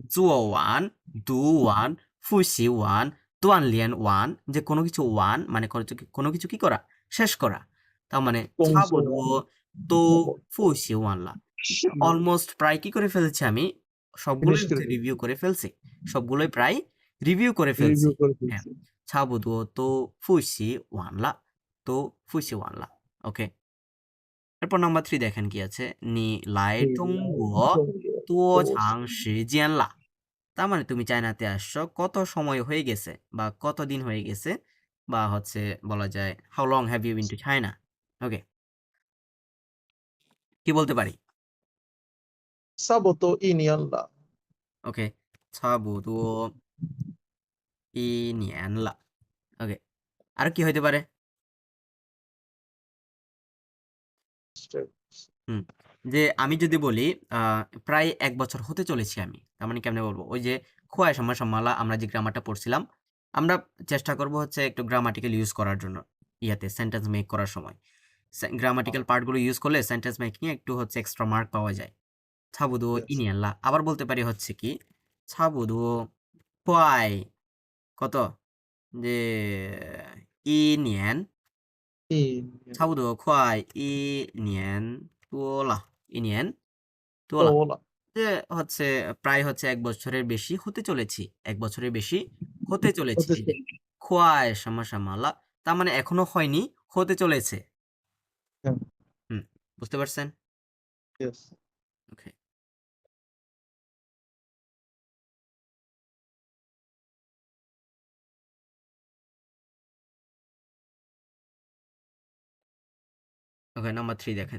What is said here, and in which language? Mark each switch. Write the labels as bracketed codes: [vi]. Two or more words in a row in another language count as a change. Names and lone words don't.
[zh] 做完, 读完, 复习完, 锻炼完, [bn] যে কোনো কিছু ওয়ান মানে কোনো কিছু কি করা? শেষ করা। তার মানে [zh] 公司差不多都复习完了. [bn] অলমোস্ট প্রায় কি করে ফেলেছি আমি? সবগুলোই ফিনিশ হচ্ছে করে রিভিউ করে ফেলছি। সবগুলোই প্রায় রিভিউ করে ফেলছি। রিভিউ করে হ্যাঁ, দিয়েছি [zh] 差不多都复习完了，都复习完了。ওকে। [bn] এরপর নাম্বার 3 দেখেন কি আছে? [zh] 你来中国多长时间了? [bn] তার মানে তুমি চায়নাতে আসছো কত সময় হয়ে গেছে, বা কতদিন হয়ে গেছে, বা হচ্ছে বলা যায় [en] How long have you been to China? [bn] ওকে, কি বলতে পারি? [zh] 差不多一年了 [bn] ওকে, [zh] 差不多一年了。 [bn] ওকে, আর কি হইতে পারে? হুম, যে আমি যদি বলি প্রায় ১ বছর হতে চলেছি আমি। তার মানে কেমনে বলবো? ওই যে খোয়া সম্মালা আমরা যে গ্রামারটা পড়ছিলাম, আমরা চেষ্টা করব হচ্ছে একটু [en] grammatical use [bn] করার জন্য ইয়াতে [en] sentence make [bn] করার সময়। গ্রামাটিক্যাল পার্টগুলো ইউজ করলে [en] sentence making [bn] এ একটু হচ্ছে [en] extra mark [bn] পাওয়া যায়। [zh] ছাবুদো [en] Yes. [bn] ইনিয়াল্লা। আবার বলতে পারি হচ্ছে কি? ছাবুদো খোয়াই কত? [zh] যে 1 年一差不多快1年多了，1年多了。多了 [bn] যে হচ্ছে প্রায় হচ্ছে ১ বছরের বেশি হতে চলেছি। ১ বছরের বেশি হতে চলেছি। হতে এই যে খোয়ায় সামাসামালা, তার মানে এখনো হয়নি, হতে চলেছে। হ্যাঁ হুম, বুঝতে পারছেন? [en] yes [bn] ওকে। ওকে, নাম্বার 3 দেখেন।